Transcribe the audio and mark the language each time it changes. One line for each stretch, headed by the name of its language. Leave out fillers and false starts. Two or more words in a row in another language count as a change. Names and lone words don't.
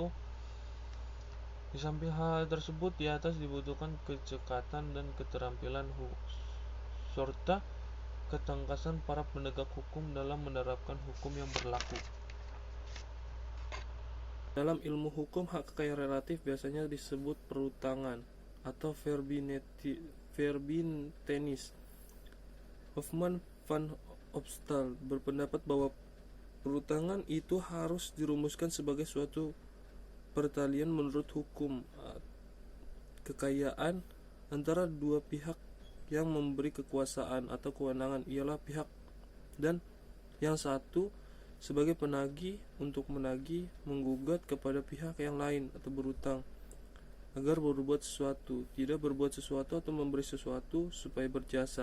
Indonesian: Di samping hal tersebut di atas dibutuhkan kecekatan dan keterampilan serta ketangkasan para penegak hukum dalam menerapkan hukum yang berlaku. Dalam ilmu hukum, hak kekayaan relatif biasanya disebut perutangan atau verbintenis. Hoffman van Opstal berpendapat bahwa perutangan itu harus dirumuskan sebagai suatu pertalian menurut hukum kekayaan antara dua pihak yang memberi kekuasaan atau kewenangan, ialah pihak dan yang satu sebagai penagih untuk menagih, menggugat kepada pihak yang lain atau berutang agar berbuat sesuatu, tidak berbuat sesuatu atau memberi sesuatu supaya berjasa.